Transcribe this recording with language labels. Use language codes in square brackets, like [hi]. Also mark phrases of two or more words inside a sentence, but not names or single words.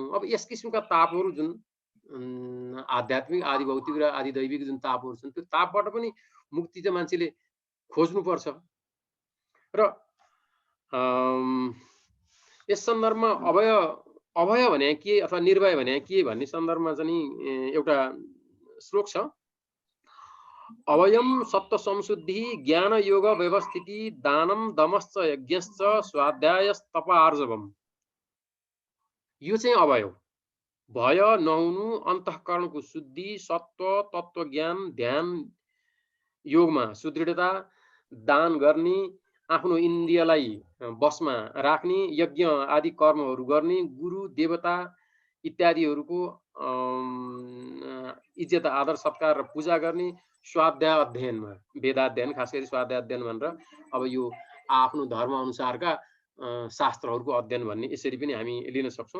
[ne] अब यस किसिमका तापहरू जुन आध्यात्मिक आदि भौतिक र आदि दैविक जुन तापहरू छन् त्यो तापबाट पनि मुक्ति चाहिँ मान्छेले खोज्नुपर्छ। र यस सन्दर्भमा अभय भने के अथवा निर्भय भने के भन्ने सन्दर्भमा चाहिँ एउटा श्लोक छ। [sa] अभयम सत्व संशुद्धि ज्ञान योग व्यवस्थिति दानम दमश्च यज्ञश्च स्वाध्यायस्तप आर्जवम। [ne] यो चाहिँ अभय हो। भय नहुनु, अन्तःकरणको शुद्धि, सत्व तत्व ज्ञान, ध्यान योगमा सुदृढता, दान गर्ने, आफ्नो इन्द्रियलाई बसमा राख्ने, यज्ञ आदि कर्महरू गर्ने, गुरु देवता इत्यादिहरूको इज्जत आदर सत्कार र पूजा गर्ने, स्वाध्याय अध्ययनमा वेदाध्ययन खास गरी स्वाध्याय अध्ययन भनेर अब यो आफ्नो धर्म अनुसारका शास्त्रहरूको अध्ययन भन्ने यसरी पनि हामी लिन सक्छौँ।